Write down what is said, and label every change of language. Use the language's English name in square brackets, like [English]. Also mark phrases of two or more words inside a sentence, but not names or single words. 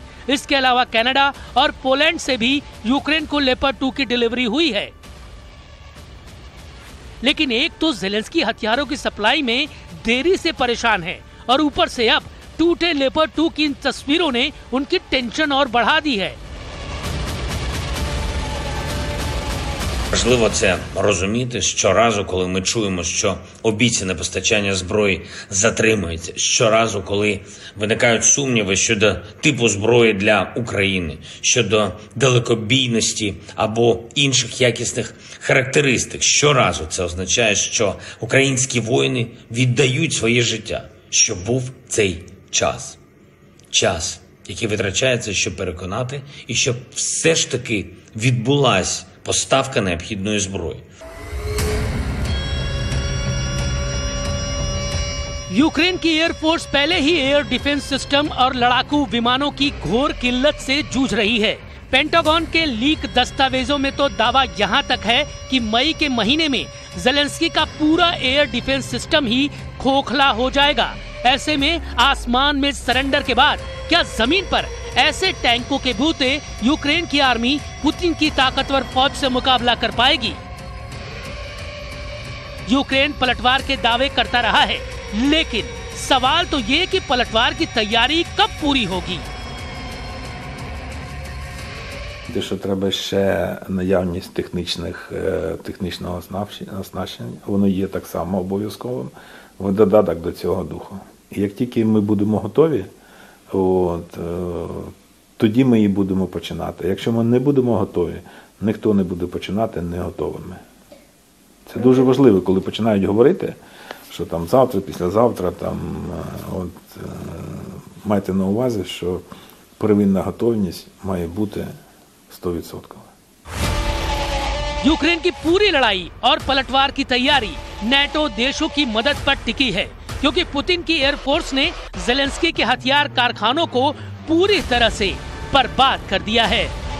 [Hindi] इसके अलावा कनाडा और पोलैंड से भी यूक्रेन को लेपर्ड 2 की डिलीवरी हुई है। लेकिन एक तो ज़ेलेंस्की हथियारों की सप्लाई में देरी से परेशान है और ऊपर से अब टूटे लेपर्ड 2 की इन तस्वीरों ने उनकी टेंशन और बढ़ा दी है। [Ukrainian] Важливо це розуміти щоразу, коли ми чуємо, що обіцяне постачання зброї затримується, щоразу, коли виникають сумніви щодо типу зброї для України, щодо далекобійності або інших якісних характеристик. Щоразу це означає, що українські воїни віддають своє життя, що був цей час. Час, який витрачається, щоб переконати, і щоб все ж таки відбулась поставка необхідної зброї. [Hindi] यूक्रेन की एयरफोर्स पहले ही [English] air defence system [Hindi] और लड़ाकू विमानों की घोर किल्लत से जूझ रही है। पेंटागन के लीक दस्तावेजों में तो दावा यहां तक है कि मई के महीने में ज़ेलेंस्की का पूरा [English] air defence system [Hindi] ही खोखला हो जाएगा। ऐसे में आसमान में सरेंडर के बाद क्या जमीन पर ऐसे टैंकों के बूते यूक्रेन की आर्मी पुतिन की ताकतवर फौज से मुकाबला कर पाएगी? यूक्रेन पलटवार के दावे करता रहा है, लेकिन सवाल तो ये कि पलटवार की तैयारी कब पूरी होगी? [Ukrainian] Те, що треба ще наявність технічного оснащення, воно є так само обов'язковим, в додаток до цього духу. І як тільки ми будемо готові, тоді ми і будемо починати. Якщо ми не будемо готові, ніхто не буде починати не готовими. Це дуже важливо, коли починають говорити, що там завтра, післязавтра, майте на увазі, що первинна готовність має бути 100%. [Hindi] यूक्रेन की पूरी लड़ाई और पलटवार की तैयारी नेटो देशों की मदद पर टिकी है, क्योंकि पुतिन की एयरफोर्स ने ज़ेलेंस्की के हथियार कारखानों को पूरी तरह से बर्बाद कर दिया है।